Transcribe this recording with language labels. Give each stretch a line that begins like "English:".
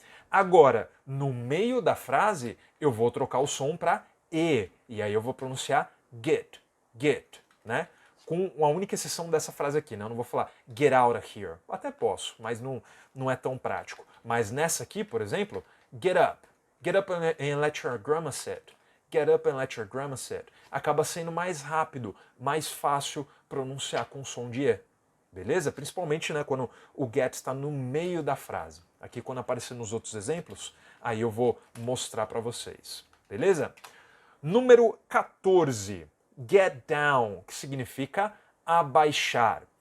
Portuguese: Agora, no meio da frase, eu vou trocar o som para e aí eu vou pronunciar get, get, né? Com a única exceção dessa frase aqui, né? Eu não vou falar
English: get out of here.
Portuguese: Até posso, mas não é tão prático. Mas nessa aqui, por exemplo, get up.
English: Get up and let your grandma sit. Get up and let your grandma sit.
Portuguese: Acaba sendo mais rápido, mais fácil pronunciar com som de E. Beleza? Principalmente, né, quando o get está no meio da frase. Aqui, quando aparecer nos outros exemplos, aí eu vou mostrar para vocês. Beleza? Número 14. Get down, que significa abaixar.